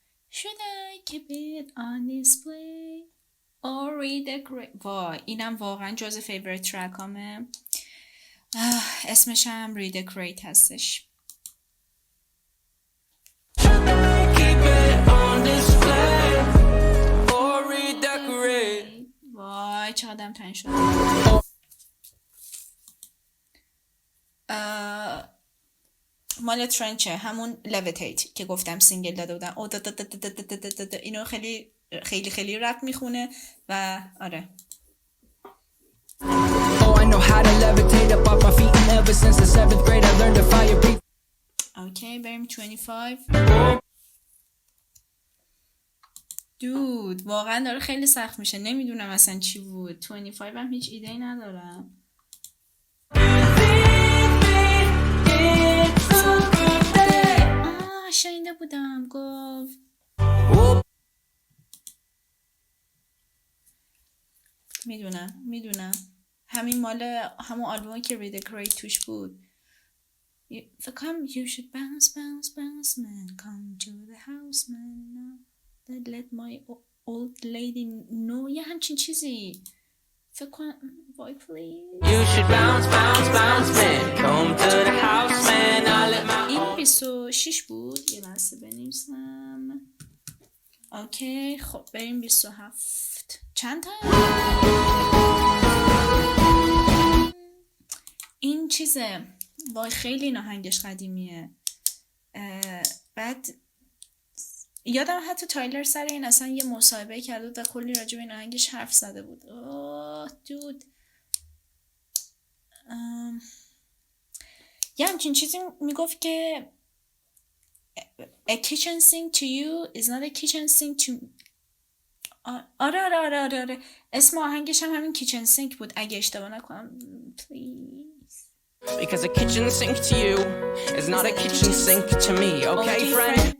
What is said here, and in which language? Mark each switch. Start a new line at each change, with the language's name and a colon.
English: Should I keep it on display or redecorate?
Persian: وای اینم واقعا جز favorite trackامه. اسمش هم redecorate هستش.
English: Keep it on display or redecorate.
Persian: وای چقدرم تنگ شد. مال ترنچه، همون levitate که گفتم سینگل داده بودن. اینو خیلی خیلی خیلی رپ میخونه و آره. Oh, I know how to levitate up off my feet, and ever since the 7th grade I learned to fire breathe. اوکی بریم 25. دود واقعا داره خیلی سخت میشه، نمیدونم اصلا چی بود. 25 هم هیچ ایده ای ندارم. شنیده بودم گفت. میدونم همین مال همون آلبومی که redecorate توش بود.
English: You should bounce man, come to the house man now. Let my old lady know.
Persian: یه همچین چیزی فکر کنم.
English: Boy please. You should bounce man, come to the house man. I let my
Persian: این 26 بود. یه لحظه بنویسم. اوکی خب بریم 27. چند تا؟ این چیزه. وای خیلی این آهنگش قدیمیه. بعد یادم حتی تایلر سر این اصلا یه مصاحبه کرده و کلی راجع به این آهنگش حرف زده بود. دود یه همچین چیزی میگفت که
English: a kitchen sink to
Persian: you is not a kitchen sink to. آره اسم آهنگش هم همین kitchen sink بود اگه اشتباه نکنم.
English: please. Because a kitchen sink to you is not a kitchen sink to me, okay friend?